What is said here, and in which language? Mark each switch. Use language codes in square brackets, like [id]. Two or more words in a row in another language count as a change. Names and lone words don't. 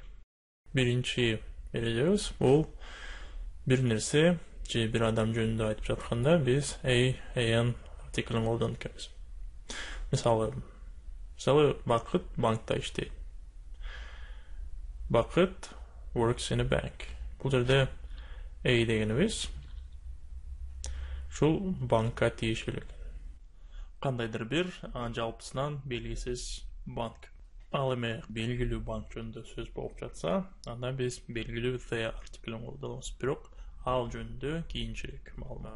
[ky] Биринчи эрежебиз бул бир нерсе же бир адам жөнүндө айтып жатканда биз an артиклин колдонуп келебиз. Мисалы Бакыт банкта иштейт. [en] Бакыт works in a bank. [ky] Бул жерде a дегенибиз ушул банкка тийиштүү. Кандайдыр бир жалпысынан белгисиз банк. Ал эми белгилүү банк жөнүндө сөз болуп жатса, анда биз белгилүү the артиклин колдонобуз, бирок ал жөнүндө кийинчерээк маалымат.